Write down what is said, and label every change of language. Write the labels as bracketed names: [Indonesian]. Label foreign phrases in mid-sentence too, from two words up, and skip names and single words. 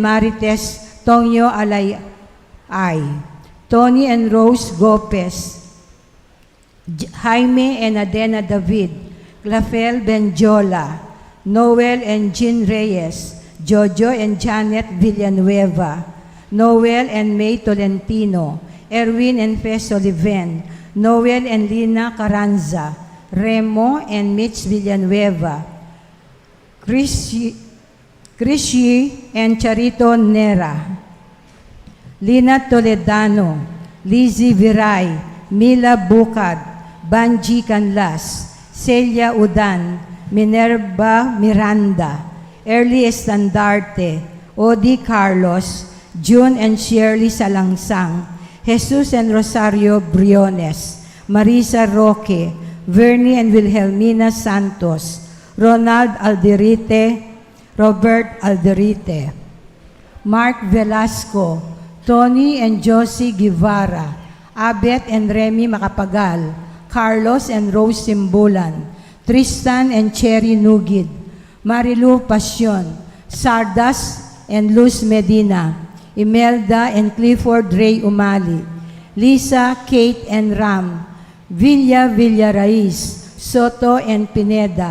[English] Marites Tongyo Alay, Tony and Rose Gopez, Jaime and Adena David, Glafel Benjola, Noel and Jean Reyes, Jojo and Janet Villanueva, Noel and May Tolentino, Erwin and Fes Oliven, Noel and Lina Carranza, Remo and Mitch Villanueva, Chrissy and Charito Nera, Lina Toledano, Lizzie Viray, Mila Bukad, Banji Canlas, Celia Udan, Minerva Miranda, Early Estandarte, Odi Carlos, June and Shirley Salangsang, Jesus and Rosario Briones, Marisa Roque, Vernie and Wilhelmina Santos, Ronald Alderite, Robert Alderite, Mark Velasco, Tony and Josie Guevara, Abet and Remy Macapagal, Carlos and Rose Simbulan, Tristan and Cherry Nugid, Marilu Passion, Sardas and Luz Medina, Imelda and Clifford Ray Umali, Lisa, Kate and Ram, Villa Villaraiz, Soto and Pineda,